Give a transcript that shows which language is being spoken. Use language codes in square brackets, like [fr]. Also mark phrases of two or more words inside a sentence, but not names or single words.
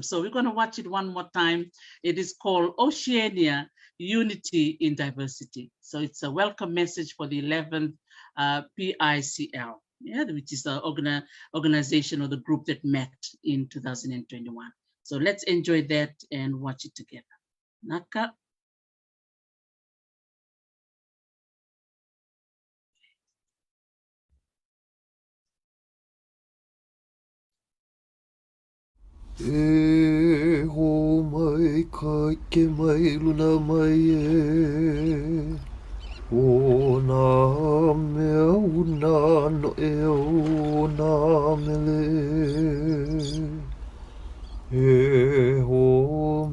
[en] So we're going to watch it one more time. It is called Oceania, Unity in Diversity. So it's a welcome message for the 11th PICL, which is the organization or the group that met in 2021. So let's enjoy that and watch it together. [haw] Naka. E ho mai ka ke mai luna mai e o nā mea una no e o nā mele e ho